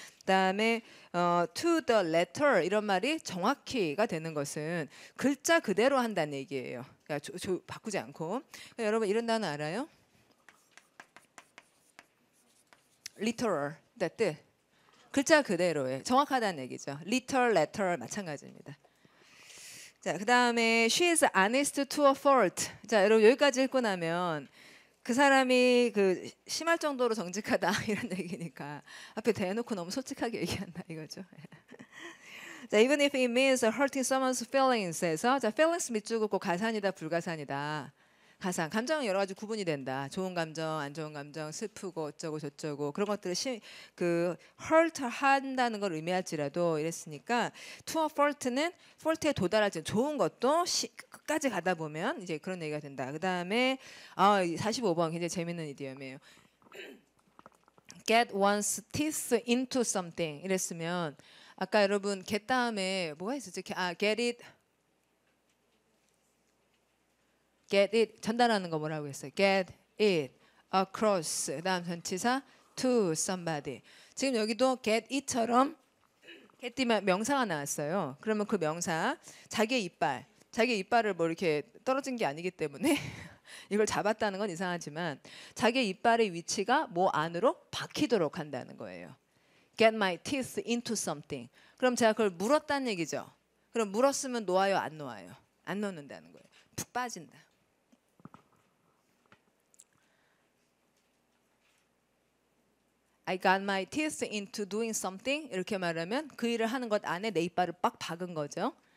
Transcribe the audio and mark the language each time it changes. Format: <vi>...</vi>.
<ko>그다음에 to the letter 이런 말이 정확히가 되는 것은 글자 그대로 한다는 얘기예요. 그러니까 바꾸지 않고. 그러니까 여러분 이런 단어 알아요? literal 뜻. 글자 그대로에 정확하다는 얘기죠. literal, letter 마찬가지입니다. 자, 그다음에</ko> <en>she is honest to a fault.</en> <ko>자, 여러분 여기까지 읽고 나면 그 사람이 그 심할 정도로 정직하다 이런 얘기니까 앞에 대놓고 너무 솔직하게 얘기한다 이거죠. 자,</ko> <en>even if it means hurting someone's feelings</en> <ko>에서 자, feelings 밑줄 긋고 가산이다 불가산이다. 가상, 감정은 여러 가지 구분이 된다. 좋은 감정, 안 좋은 감정, 슬프고 어쩌고 저쩌고 그런 것들을 그 hurt 한다는 걸 의미할지라도 이랬으니까 to a fault는 fault에 도달하지 좋은 것도 끝까지 가다 보면 이제 그런 얘기가 된다. 그 다음에 45번 굉장히 재밌는 이디엄이에요. get one's teeth into something 이랬으면 아까 여러분 get 다음에 뭐가 있었죠? get it 전달하는 거 뭐라고 했어요?</ko> <en>get it across 그다음 전치사 to somebody.</en> <ko>지금 여기도 get it처럼 get 명사가 나왔어요. 그러면 그 명사 자기 이빨을 뭐 이렇게 떨어진 게 아니기 때문에 이걸 잡았다는 건 이상하지만 자기 이빨의 위치가 뭐 안으로 박히도록 한다는 거예요.</ko> <en>get my teeth into something.</en> <ko>그럼 제가 그걸 물었다는 얘기죠. 그럼 물었으면 놓아요, 안 놓아요? 안 놓는다는 거예요. 푹 빠진다.</ko> <en>I got my teeth into doing something</en> <ko>이렇게 말하면 그 일을 하는 것 안에 내 이빨을 빡 박은 거죠.</ko>